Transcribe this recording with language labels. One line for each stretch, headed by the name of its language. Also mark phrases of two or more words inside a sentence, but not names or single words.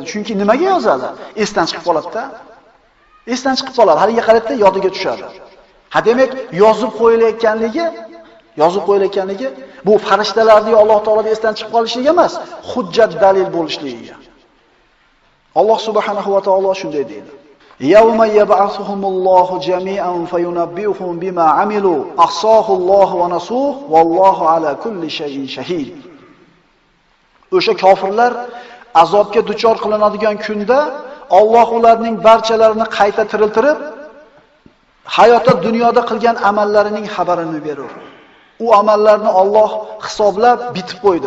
Uzbek: Chunki nimaga yozadi? Esdan chiqib qoladi-da. Esdan chiqib qoladi. Haliga qaraydi, yodiga tushadi. Ha demak, yozib qo'yilayotganligi bu farishtalarning Alloh taoloning esdan chiqib qolishligi emas, hujjat dalil bo'lishligiga. Alloh
Arabic: سبحانه وتعالى
Uzbek: shunday deydi.
Arabic: يوم يبعثهم الله جميعا فينبئهم بما عملوا أحصاه الله ونسوه والله على كل شيء شهيد.
Uzbek: O'sha kofirlar azobga duchor qilinadigan kunda Alloh ularning barchalarini qayta tiriltirib, hayotda dunyoda qilgan amallarining xabarini berur. U amallarni Alloh hisoblab bitib qo'ydi.